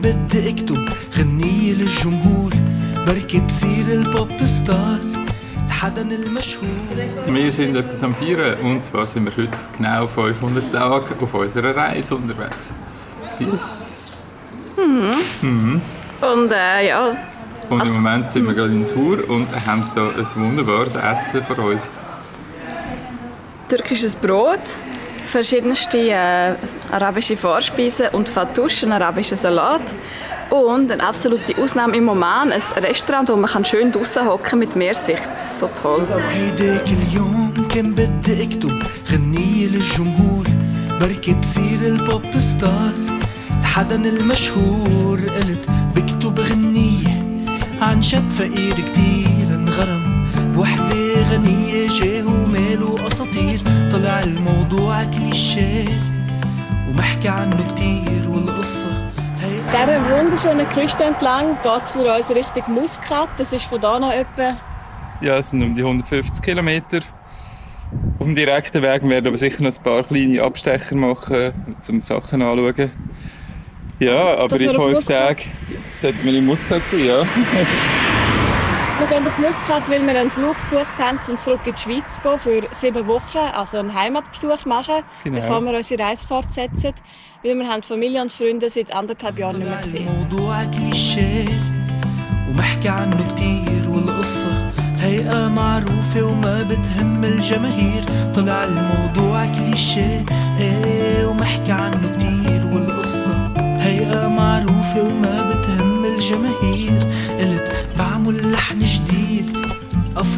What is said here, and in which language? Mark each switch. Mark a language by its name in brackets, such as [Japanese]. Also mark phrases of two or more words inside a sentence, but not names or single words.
[Arabic] بدي اكتب غنية للجمهور بركي بصير البوب ستار الحدن المشهور. [German] Wir sind etwas am Feiern und zwar sind wir heute genau 500 Tage auf unserer Reise unterwegs. Yes. Und ja. Und im Moment sind wir gerade in Sur und haben hier ein wunderbares Essen vor uns. Türkisches Brot, verschiedenste arabische Vorspeisen und Fattoush, ein arabischer Salat. Und eine absolute Ausnahme im Oman, ein Restaurant, wo man schön draussen hocken mit Meersicht. Das ist so toll. [Arabic] هيداك اليوم كان بدي اكتب غنية للجمهور بركي بصير البوب ستار الحدن المشهور قلت بكتب غنية عن شاب فقير كتير انغرم بوحدة غنية جاهو ماله أساطير طلع الموضوع كليشيه ومحكي عنه كتير والقصة [German] Dieser wunderschönen Küste entlang geht es für uns Richtung Muscat. Das ist von hier noch etwa... Ja, es sind um die 150 Kilometer. Auf dem direkten Weg werden wir aber sicher noch ein paar kleine Abstecher machen, um Sachen anzuschauen. Ja, aber in 5 Tagen sollten wir in Muscat sein, ja. Wir gehen auf Muscat, weil wir einen Flug gebucht haben, um zurück in die Schweiz zu gehen für 7 Wochen, also einen Heimatbesuch machen, bevor wir unsere Reise fortsetzen. Weil wir haben Familie und Freunde seit 1,5 Jahren nicht mehr gesehen. [Arabic] الموضوع كليشيه ومحكي عنه كتير والقصة هيئة معروفة وما بتهم الجماهير طلع الموضوع كليشيه ومحكي عنه كتير والقصة هيئة معروفة وما بتهم الجماهير قلت بعمل لحن جديد أفكاره